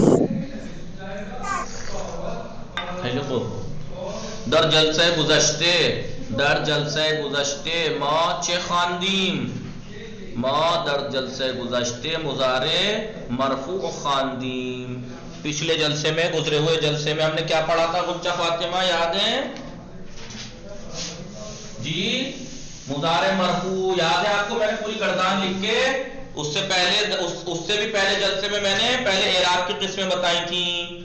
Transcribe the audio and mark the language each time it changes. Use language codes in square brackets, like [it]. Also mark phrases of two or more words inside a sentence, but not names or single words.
[fa] خیلی خوب. در جلسه گذشته ما چه خواندیم؟ ما در جلسه گذشته مضارع مرفوع خواندیم۔ [ur] پچھلے جلسے میں گزرے ہوئے جلسے میں ہم نے کیا پڑھا تھا گنچا فاطمہ یاد ہے جی؟ مضارع مرفوع یاد ہے آپ کو؟ میں نے پوری گردان لکھ کے اس سے بھی پہلے جلسے میں نے پہلے اعراب کی قسمیں بتائی تھیں۔